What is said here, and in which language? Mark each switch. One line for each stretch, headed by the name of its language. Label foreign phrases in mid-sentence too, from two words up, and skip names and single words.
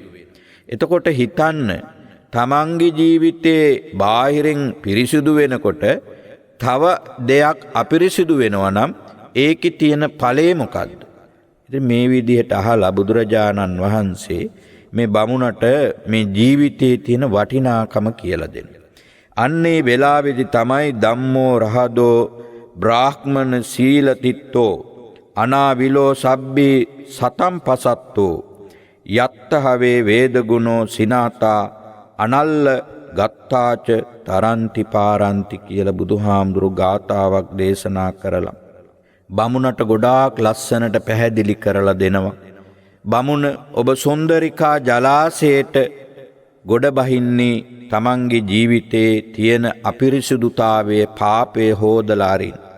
Sinhala: එතකොට හිතන්න තමන්ගේ ජීවිතේ බාහිරින් පිරිසිදු වෙනකොට තව දෙයක් අපිරිසිදු වෙනවා නම් ඒකේ තියෙන ඵලය මොකද්ද? ඉතින් මේ විදිහට අහලා බුදුරජාණන් වහන්සේ මේ බමුණට මේ ජීවිතයේ තියෙන වටිනාකම කියලා දෙනවා. අන්නේ වෙලාවේදී තමයි
Pali: ධම්මෝ රහදෝ බ්‍රාහ්මන සීලතිත්තෝ අනාවිලෝ සබ්බේ සතම් පසත්තෝ යත්තහවේ වේදගුණෝ සිනාතා අනල්ල ගත්තාච තරන්ති පාරන්ති
Sinhala: කියලා බුදුහාමුදුරු ගාථාවක් දේශනා කරලා බමුණට ගොඩාක් ලස්සනට පැහැදිලි කරලා දෙනවා. බමුණ, ඔබ සුන්දරිකා ජලාශයට ගොඩ බහින්නේ තමන්ගේ ජීවිතේ තියෙන අපිරිසුදුතාවයේ පාපයේ හොදලා අරින්න.